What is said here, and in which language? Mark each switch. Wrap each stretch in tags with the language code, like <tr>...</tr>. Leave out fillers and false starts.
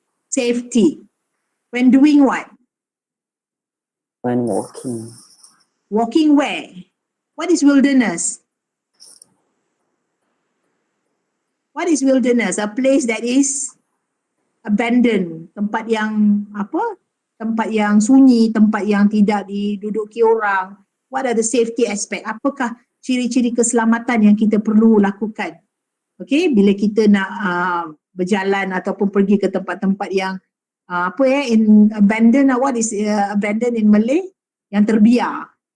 <en>Safety. When doing what? When walking. Walking where? What is wilderness? What is wilderness? A place that is abandoned.</en> <ms>Tempat yang apa? Tempat yang sunyi, tempat yang tidak diduduki orang.</ms> <en>What are the safety aspect?</en> <ms>Apakah ciri-ciri keselamatan yang kita perlu lakukan? Okay, bila kita nak berjalan ataupun pergi ke tempat-tempat yang</ms> <en>in abandoned, what is abandoned in Malay?</en> <ms>Yang terbiar.</ms>